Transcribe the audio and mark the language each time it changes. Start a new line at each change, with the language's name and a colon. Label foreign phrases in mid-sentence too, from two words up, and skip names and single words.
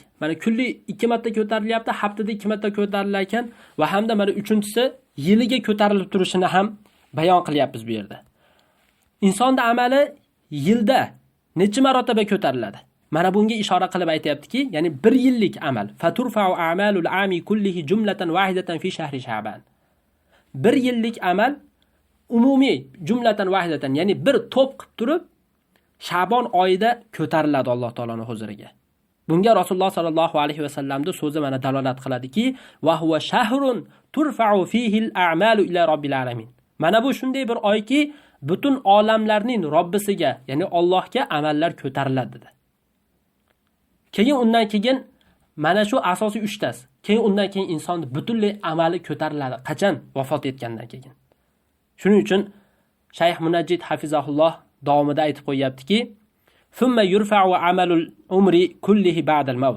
Uzbek: Mana kunli 2 marta ko'tarilyapti, haftada 2 marta ko'tarilar ekan va hamda mana 3-inchisi yiliga ko'tarilib turishini ham bayon qilyapmiz bu yerda. Insonning amali yilda necha marotaba ko'tariladi? Mana bunga ishora qilib aytayaptiki, ya'ni 1 yillik amal.
Arabic: فترفع أعمال العام كله جملة واحدة في شهر شعبان.
Uzbek: 1 yillik amal umumiy
Arabic: جملة واحدة,
Uzbek: ya'ni bir to'p qilib turib Sha'bon oyida ko'tariladi Alloh taoloning huzuriga. Bunga Rasululloh
Arabic: صلى الله عليه وسلم
Uzbek: so'zi mana dalolat qiladiki,
Arabic: وهو شهر ترفع فيه الأعمال إلى رب العالمين.
Uzbek: Mana bu shunday bir oyki, butun olamlarning Robbisiga, ya'ni Allohga amallar ko'tariladi dedi. Keyin undan keyin mana shu asosiy 3 tasi. Keyin undan keyin insonning butunlay amali ko'tariladi. Qachon? Vafot etgandan keyin. Shuning uchun Shayx Munajjid hafizahulloh davomida aytib qo'yaptiki,
Arabic: "ثم يرفع عمل العمر كله بعد الموت."